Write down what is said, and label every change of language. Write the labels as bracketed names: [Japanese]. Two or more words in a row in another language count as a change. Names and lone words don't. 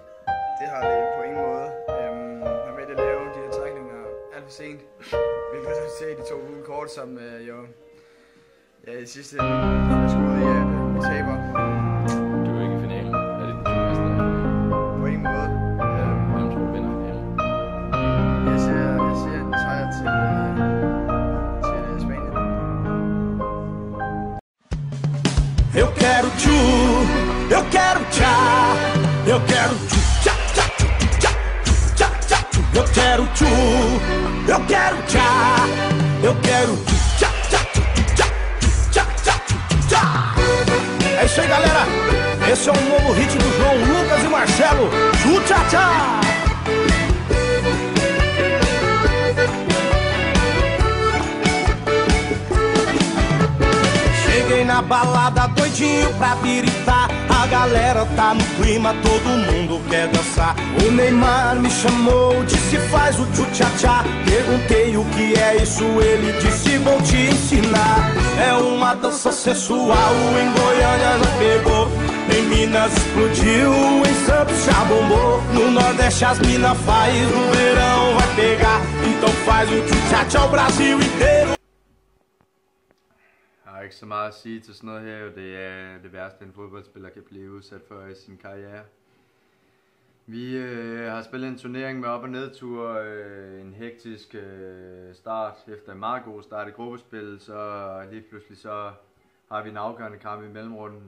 [Danish] Det har det på ingen måde. Han vælger at lave de her trækninger alt for sent, hvilket så ser de 2 gule kort, som jo... Ja, i sidste ende skulle ud i, at vi taber. Du er jo ikke i finalen. Er det den næste dag? På ingen måde. Hvem tror du vinder finalen? Jeg ser en sejr til Spanien. [Portuguese] Eu quero tchu, eu quero tchá, eu quero tchu, tchá, tchá, tchá, tchá, tchá, tchu. Eu quero tchu, eu quero tchá, eu quero tchu, tchá, tchá, tchá, tchá, tchá, tchá. É isso aí, galera. Esse é o novo hit do João Lucas e Marcelo. Tchu, tchá, tchá. Cheguei na balada doidinho pra biritar. A galera tá no clima, todo mundo quer dançar. O Neymar me chamou, disse faz o tchu-tchá-tchá. Perguntei o que é isso, ele disse vou te ensinar. É uma dança sensual, em Goiânia já pegou, em Minas explodiu, em Santos já bombou. No Nordeste as mina faz, no verão vai pegar. Então faz o tchu-tchá-tchá o Brasil inteiro. [Danish] ikke så meget at sige til sådan noget her, jo. Det er det værste, en fodboldspiller kan blive udsat for i sin karriere. Vi har spillet en turnering med op- og nedtur, en hektisk start efter en meget god start i gruppespil, så lige pludselig så har vi en afgørende kamp i mellemrunden.